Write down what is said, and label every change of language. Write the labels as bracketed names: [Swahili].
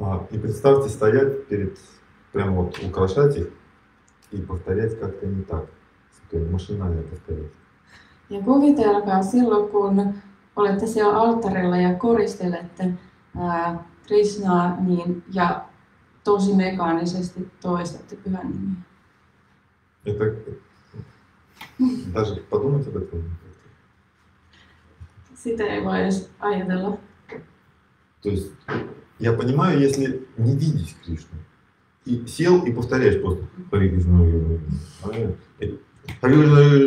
[Russian] И представьте стоять прямо вот украшать их и повторять как-то не так. Машинально повторять. [Finnish] Ja kuvitelkaa silloin, kun olette siellä alttarilla ja koristelette Krishnaa ja tosi mekaanisesti toistatte pyhän nimeä. [Russian] Это даже подумать об этом. [Finnish] Sitä ei voi edes ajatella. [Russian] То есть я понимаю, если не видеть Кришну. И сел и повторяешь просто Хари Кришна, Хари Кришна.